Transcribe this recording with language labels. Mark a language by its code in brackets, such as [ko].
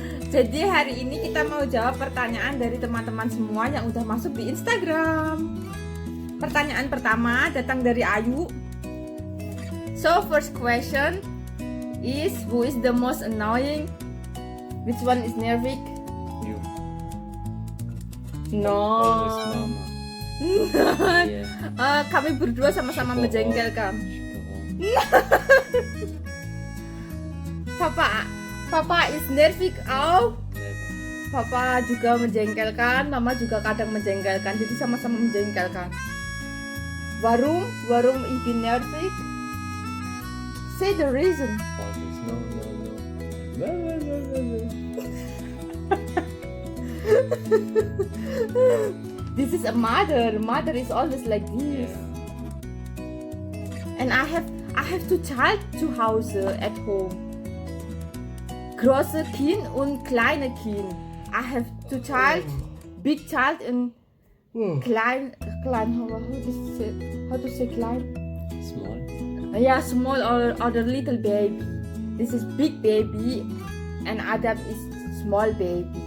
[id] Jadi hari ini kita mau jawab pertanyaan dari teman-teman semua yang udah masuk di Instagram. Pertanyaan pertama datang dari Ayu. [en] So first question is, who is the most annoying? Which one is Nervik? You. No. Always mama. Yeah. [id] Kami berdua sama-sama Syukur. menjengkelkan. Syukur. [en] Papa is Nervik. Oh. Never. [id] Papa juga menjengkelkan, Mama juga kadang menjengkelkan, jadi sama-sama menjengkelkan. [de] Warum ich bin nervig? [en] Say the reason. Always no. Blah, blah, blah, blah, blah. This is a mother. Mother is always like this. Yeah. And I have two child [de] zu Hause [en] at home. [de] Große Kind und kleine Kind. [en] I have two child, big child and klein. How to say klein? Small. Yeah, small or the little baby. This is big baby and Adam is small baby.